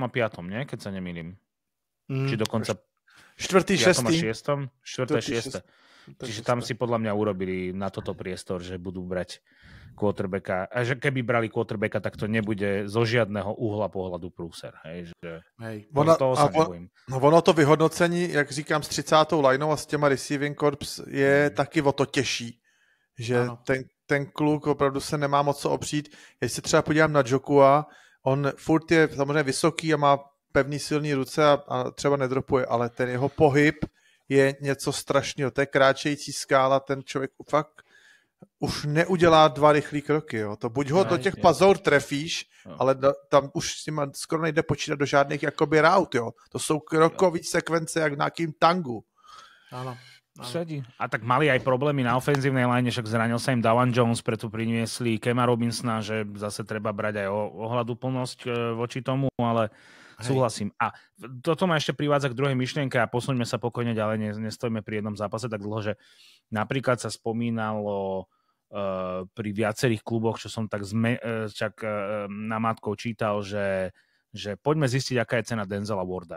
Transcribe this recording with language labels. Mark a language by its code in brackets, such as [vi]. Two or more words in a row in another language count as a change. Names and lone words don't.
[sk] a 5., nie? Keď sa nemýlim. Či dokonca 4., 6. 4., 6. Čiže tam si podľa mňa urobili na toto priestor, že budú brať quarterbacka. A že keby brali quarterbacka, tak to nebude zo žiadneho uhla pohľadu prúser. Hej, že... [cs] Ono to vyhodnocení, jak říkám, s 30. lineou a s těma [en] receiving corps [cs] je taky o to těžší. Že ten kluk opravdu se nemá moc co opřít. Když se třeba podívám na Jokua, on furt je samozřejmě vysoký a má pevný silný ruce a třeba nedropuje, ale ten jeho pohyb je něco strašného. To je kráčející skála, ten člověk fakt už neudělá 2 rychlý kroky. Jo. To buď ho do těch pazour trefíš, ale tam už s nima skoro nejde počítat do žádných jakoby rout. Jo. To jsou krokový sekvence jak v nějakým tangu. [sk] Áno. Sedí. A tak mali aj problémy na ofenzívnej line, však zranil sa im Dawan Jones, preto priniesli Kema Robinsona, že zase treba brať aj ohľaduplnosť voči tomu, ale súhlasím. A toto ma ešte privádza k druhej myšlienke a posuňme sa pokojne ďalej, nestojíme pri jednom zápase tak dlho, že napríklad sa spomínalo pri viacerých kluboch, čo som tak namátkou čítal, že poďme zistiť, aká je cena Denzela Warda.